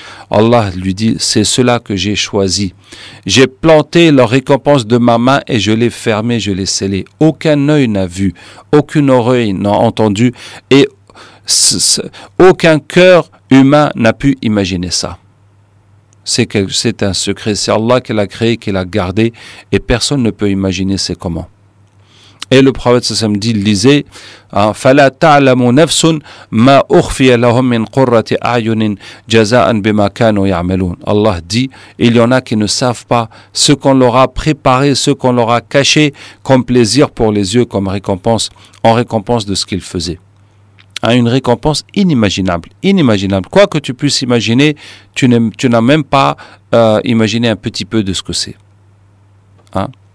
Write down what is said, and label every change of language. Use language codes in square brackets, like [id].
[fr] Allah lui dit, c'est cela que j'ai choisi. J'ai planté leur récompense de ma main et je l'ai fermée, je l'ai scellée. Aucun œil n'a vu, aucune oreille n'a entendu et aucun cœur humain n'a pu imaginer ça. C'est un secret, c'est Allah qui l'a créé, qui l'a gardé et personne ne peut imaginer c'est comment. Et le prophète sallam dit, lisez, [ar] فَلَا تَعْلَمُ نَفْسٌ مَا أُخْفِيَ لَهُم مِّن قُرَّةِ أَعْيُنٍ جَزَاءً بِمَا كَانُوا يَعْمَلُونَ. [fr] Allah dit, il y en a qui ne savent pas ce qu'on leur a préparé, ce qu'on leur a caché comme plaisir pour les yeux, comme récompense, en récompense de ce qu'ils faisaient. Une récompense inimaginable, inimaginable. Quoi que tu puisses imaginer, tu n'as même pas imaginé un petit peu de ce que c'est. Hein?